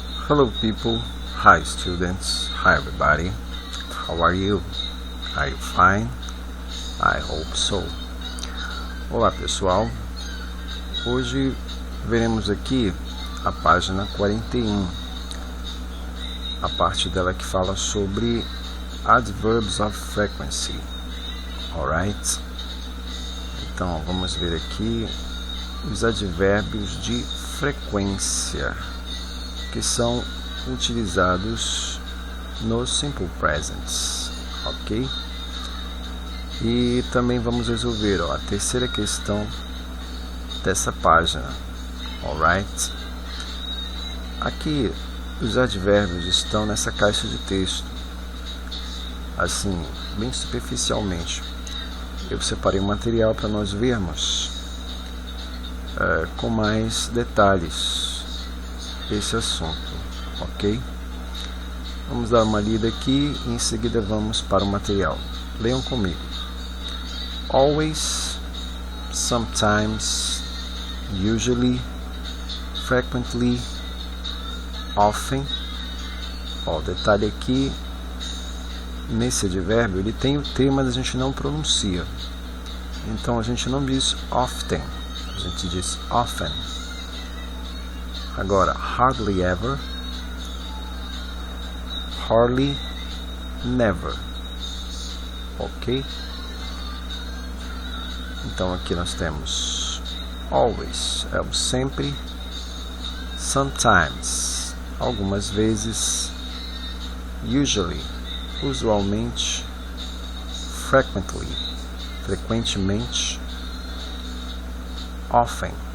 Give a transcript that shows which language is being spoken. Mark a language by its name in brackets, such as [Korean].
[English] Hello people, hi students, hi everybody, how are you? Are you fine? I hope so. [Portuguese] Olá pessoal, hoje veremos aqui a página 41, a parte dela que fala sobre adverbs of frequency, alright? Então vamos ver aqui os advérbios de frequência que são utilizados no simple present, ok? E também vamos resolver a terceira questão dessa página, alright? Aqui os advérbios estão nessa caixa de texto, assim, bem superficialmente. Eu separei um material para nós vermos com mais detalhes esse assunto, ok? Vamos dar uma lida aqui e em seguida vamos para o material. Leiam comigo. [English] Always, sometimes, usually, frequently, often. [Portuguese] Ó, o detalhe aqui, nesse advérbio, ele tem o T, mas a gente não pronuncia. Então a gente não diz often, a gente diz often. [English] Agora, hardly ever, hardly never, ok? [Portuguese] Então aqui nós temos always, é o sempre, sometimes, algumas vezes, usually, usualmente, frequently, frequentemente, often.